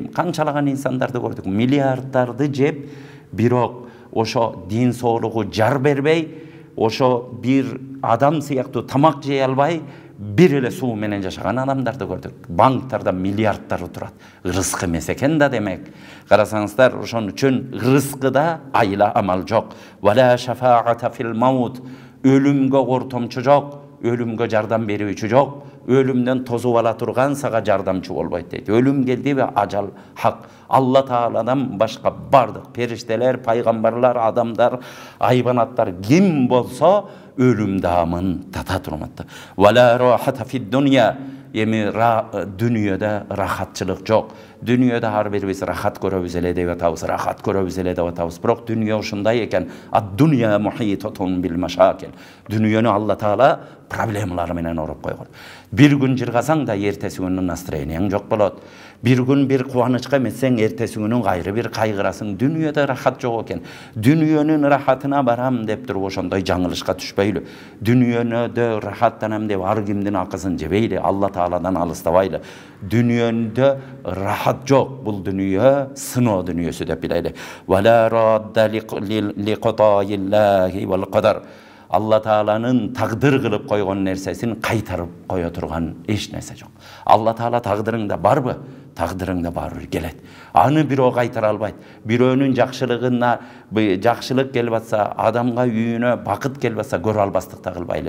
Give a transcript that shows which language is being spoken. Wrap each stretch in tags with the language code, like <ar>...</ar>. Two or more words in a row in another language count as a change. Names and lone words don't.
<ky>Канчалаган инсандарды көрдүк, миллиарддарды жеп, бирок ошо дин соолугу жар бербей, ошо бир адам сыяктуу тамак жей албай, бир эле суу менен жашаган адамдарды көрдүк. Банктарда миллиарддары турат. Рызкы эмес экен да демек. Карасаңыздар, ошон үчүн рызкыда айла амал жок.</ky> <ar>ولا شفاعة في الموت.</ar> <ky>Өлүмгө кортомчу жок, өлүмгө жардам берүүчү жок. Өлүмдөн тозуп ала турган сага жардамчы болбойт дейт. Өлүм келдиби, ажал хак. Алла Тааладан башка бардык периштелер, пайгамбарлар, адамдар, айбанаттар ким болсо өлүм даамын тата турматты.</ky> <ar>ولا راحة في الدنيا.</ar> <ky>Эми дүнүйөдө рахатчылык жок. Дүнүйөдө ар бирибиз рахат көрөбүз эле деп атабыз, рахат көрөбүз эле деп атабыз. Бирок дүнүйө ушундай экен.</ky> <ar>الدنيا محاطة بالمشاكل.</ar> <ky>Дүнүйөнү Алла Таала проблемалары менен ороп койгон. Бир күн жыргасаң да эртеси күнү настроениең жок болот. Бир күн бир кубанычка эметсең, эртеси күнү кайры бир кайгырасың. Дүнүйөдө рахат жок экен. Дүнүйөнүн рахатына барам деп туруп ошондой жаңылышка түшпөйлү. Дүнүйөдө рахаттанам деп ар кимдин акысын жебейли, Алла Тааладан алыстабайлы. Дүнүйөндө рахат жок. Бул дүнүйө сыноо дүнүйөсү деп билели.</ky> <ar>ولا راد لقضاء الله والقدر.</ar> <ky>Алла Тааланын тагдыр кылып койгон нерсесин кайтарып кое турган эч нерсе жок. Алла Таала тагдырыңда барбы? Тагдырыңда баары келет. Аны бирөө кайтара албайт. Бирөөнүн жакшылыгына жакшылык келип атса, адамга үйүнө бакыт келип атса, көрө албастыкта кылбайлы.</ky>